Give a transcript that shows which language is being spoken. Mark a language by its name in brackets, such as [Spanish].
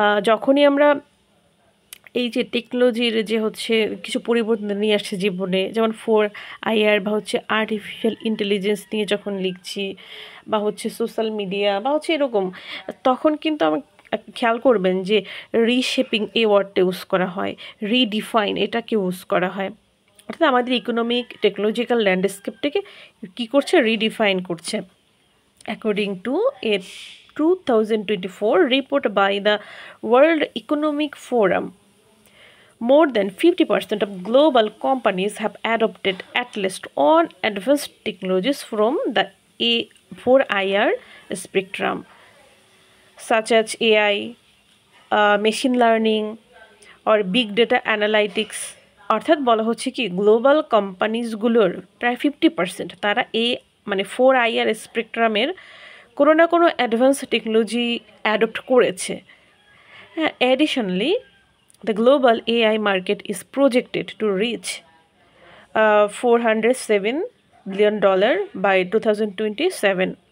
[Bangla] যখনই আমরা এই যে টেকনোলজির যে হচ্ছে কিছু পরিবর্তন নিয়ে আসছে জীবনে, যেমন 4IR বা হচ্ছে আর্টিফিশিয়াল ইন্টেলিজেন্স নিয়ে যখন লিখছি, বা হচ্ছে সোশ্যাল মিডিয়া বা হচ্ছে এরকম, তখন কিন্তু আমার খেয়াল করবেন যে রিশেপিং এই ওয়ার্ডটা ইউজ করা হয়, রিডিফাইন এটাকে ইউজ করা হয়। অর্থাৎ আমাদের ইকোনমিক টেকনোলজিক্যাল ল্যান্ডস্কেপটাকে কী করছে, রিডিফাইন করছে। [English] According to a 2024 report by the World Economic Forum, more than 50% of global companies have adopted at least one advanced technologies from the A4IR spectrum, such as AI, machine learning, or big data analytics. [Bangla] অর্থাৎ বলা হচ্ছে কি, global কোম্পানিজগুলোর প্রায় 50% তারা মানে 4IR স্পেকট্রামের কোনো না কোনো অ্যাডভান্স টেকনোলজি অ্যাডপ্ট করেছে। [English] হ্যাঁ, additionally the global AI market is projected to reach $407 billion by 2027.